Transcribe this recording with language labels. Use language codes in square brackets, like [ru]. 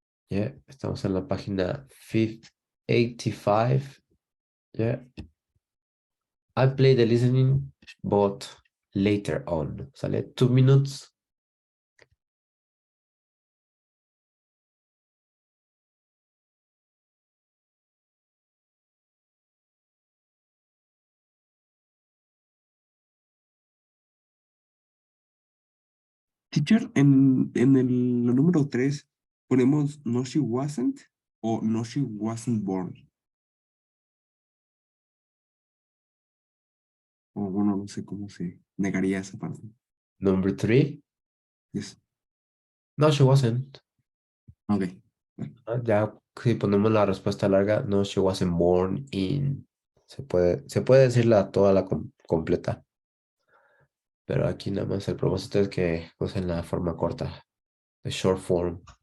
[es] Yeah, estamos en la página 85. [en] Yeah. I play the listening, but later on. [es] ¿Sale? 2 minutes. Teacher, en el número 3 ponemos no she wasn't o no she wasn't born. O bueno, no sé cómo se negaría esa parte. [en] Number 3. Yes. No, she wasn't. Ok. [es] Ya si ponemos la respuesta larga, no, she wasn't born in. Se puede decirla toda la completa. Pero aquí nada más el propósito es que usen la forma corta, the short form.